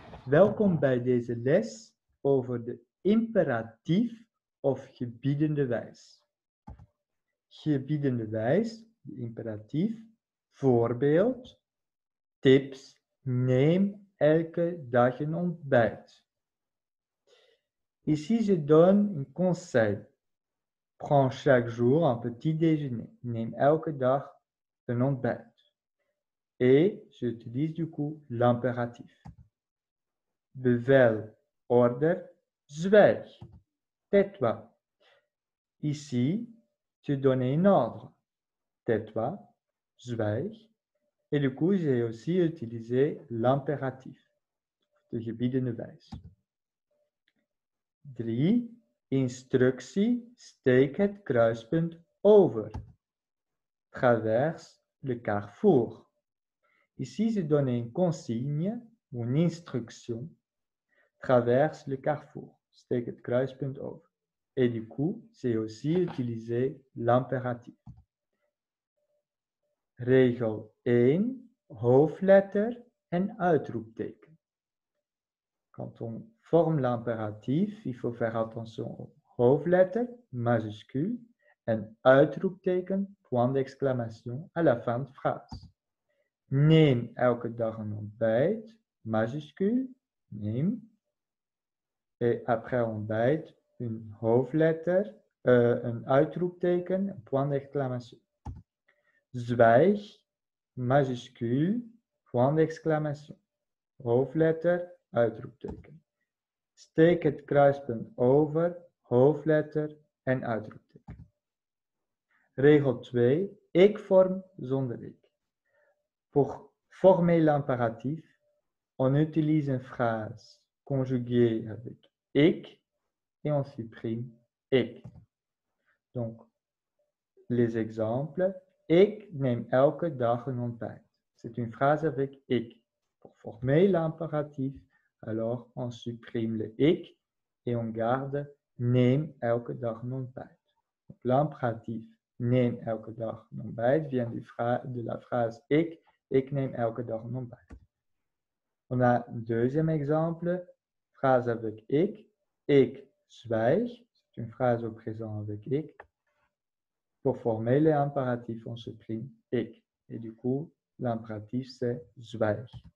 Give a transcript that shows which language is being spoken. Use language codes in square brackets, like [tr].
[nl] Welkom bij deze les over de imperatief of gebiedende wijs. Gebiedende wijs, de imperatief, voorbeeld, tips, neem elke dag een ontbijt. [fr] Ici je donne un conseil. Prends chaque jour un petit déjeuner. [nl] Neem elke dag een ontbijt. [fr] Et j'utilise du coup l'impératif. [nl] Bevel, order, zwijg. [fr] Tais-toi. Ici, tu donnes un ordre. Tais-toi, zwijg. Et du coup, j'ai aussi utilisé l'impératif. [nl] De gebiedende wijs. 3. Instructie, steek het kruispunt over. [fr] Traverse le carrefour. Ici, je donne une consigne, une instruction, traverse le carrefour, [nl] steek het kruispunt over. [fr] Et du coup, j'ai aussi utilisé l'impératif. [nl] Regel 1, hoofdletter en uitroepteken. [fr] Quand on forme l'impératif, il faut faire attention aux hoofdletter, majuscule, [nl] en uitroepteken, [fr] point d'exclamation, à la fin de phrase. [nl] Neem elke dag een ontbijt, majuscule, neem. [fr] Et après [nl] ontbijt, een hoofdletter, een uitroepteken, een [fr] point d'exclamation. Zwijg, majuscule, point d'exclamation. [nl] Hoofdletter, uitroepteken. Steek het kruispunt over, hoofdletter en uitroepteken. Regel 2. Ik-vorm zonder ik. [fr] Pour former l'impératif, on utilise une phrase conjuguée avec ik et on supprime ik. Donc, les exemples. [nl] Ik neem elke dag een ontbijt. [fr] C'est une phrase avec ik. Pour former l'impératif, alors on supprime le ik et on garde [nl] neem elke dag een ontbijt. [fr] L'impératif [nl] neem elke dag een ontbijt [fr] vient de la phrase [nl] ik neem elke dag een ontbijt. [fr] On a un deuxième exemple, phrase avec [nl] ik zwijg, [fr] c'est une phrase au présent avec ik. Pour former l'impératif, on supprime ik. Et du coup, l'impératif c'est zwijg.